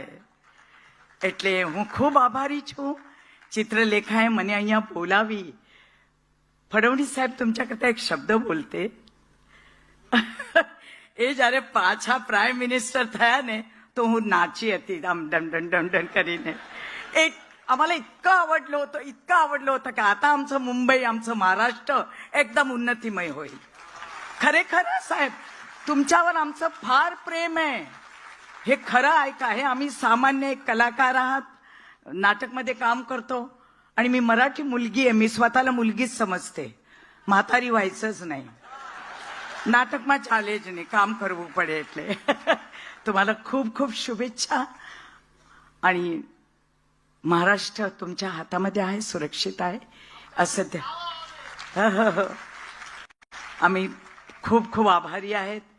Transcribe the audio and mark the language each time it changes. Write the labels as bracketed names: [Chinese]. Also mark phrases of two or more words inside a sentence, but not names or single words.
[Gujarati] એટલે હું ખૂબ આભારી છું. ચિત્રલેખાએ મને અહીંયા બોલાવી. ફડણવીસ સાહેબ तुमच्या કરતા એક શબ્દ બોલતે. એ જયારે પાછા [English] prime minister [Gujarati] થયા ને, તો હું નાચી હતી આમ ડન ડન ડન ડન કરીને. [Marathi] आम्हाला इतकं आवडलं होतं की आता आमचं मुंबई, आमचं महाराष्ट्र एकदम उन्नतिमय होईल. खरेखर साहेब, तुमच्यावर आमचं फार प्रेम आहे. हे खरं आहे का? हे आम्ही सामान्य एक कलाकार आहात, नाटकमध्ये काम करतो, आणि मी मराठी मुलगी आहे. मी स्वतःला मुलगीच समजते, म्हातारी व्हायचंच नाही. [Gujarati] नाटकમાં ચાલે જ નહીં, કામ કરવું પડે. [Marathi] એટલે तुम्हाला खूप खूप शुभेच्छा. आणि महाराष्ट्र तुमच्या हातामध्ये आहे, सुरक्षित आहे असं आम्ही खूप खूप आभारी आहेत.